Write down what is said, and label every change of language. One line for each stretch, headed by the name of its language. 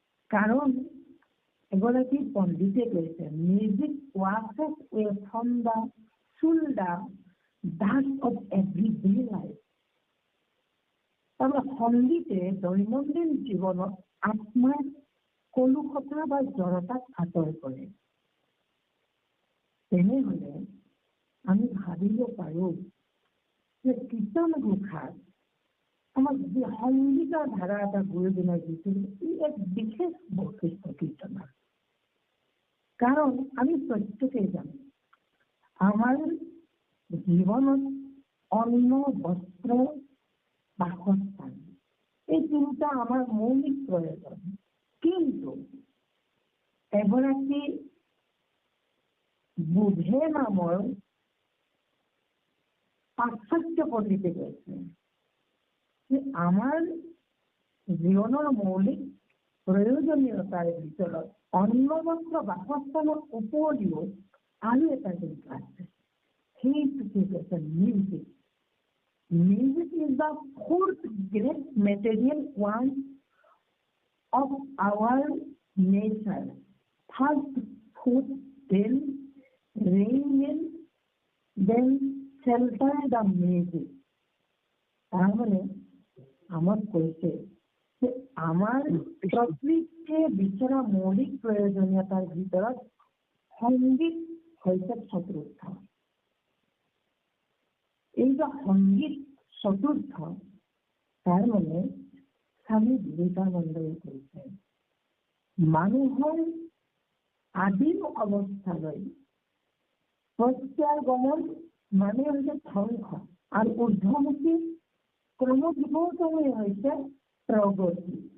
Assamese: কাৰণ এগৰাকী পণ্ডিতে কৈছে,
English: Music washes away from the shoulder dust of everyday life।
Assamese: তাৰমানে সংগীতে দৈনন্দিন জীৱনত আত্মাৰ কলুষতা বা জড়তাক আঁতৰ কৰে। তেনেহ'লে আমি ভাবিব পাৰোঁ যে কীৰ্তন ঘোষাত আমাক যি সংগীতৰ ধাৰা এটা গুৰুজনাই দিছিল, ই এক বিশেষ বৈশিষ্ট্য কীৰ্তনৰ। কাৰণ আমি প্ৰত্যেকেই জানো আমাৰ জীৱনত অন্ন, বস্ত্ৰ, বাসস্থান এই তিনিটা আমাৰ মৌলিক প্ৰয়োজন। কিন্তু এগৰাকী বুধে নামৰ পাশ্চাত্য পণ্ডিতে কৈছে যে আমাৰ জীৱনৰ মৌলিক প্ৰয়োজনীয়তাৰ ভিতৰত অন্ন, বস্ত্ৰ, বাসস্থানৰ উপৰিও আৰু এটা জিনিস আছে। সেইটোকে কৈছে music.
English: Music is the fourth great material want of our nature. First food, then rain, then shelter the music.
Assamese: তাহলে আমার কৈছে যে আমার প্রকৃতিকে বিচৰা মৌলিক প্রয়োজনীয়তার ভিতৰত সংগীত হৈছে চতুৰ্থ। এই যে সংগীত চতুৰ্থ, তাৰ মানে স্বামী বিবেকানন্দই কৈছে মানুহৰ আদিম অৱস্থালৈ প্ৰত্যাগমন মানে হৈছে ধ্বংস আৰু ঊৰ্ধ্বমুখী ক্ৰমবিৱৰ্তনে হৈছে প্ৰগতি।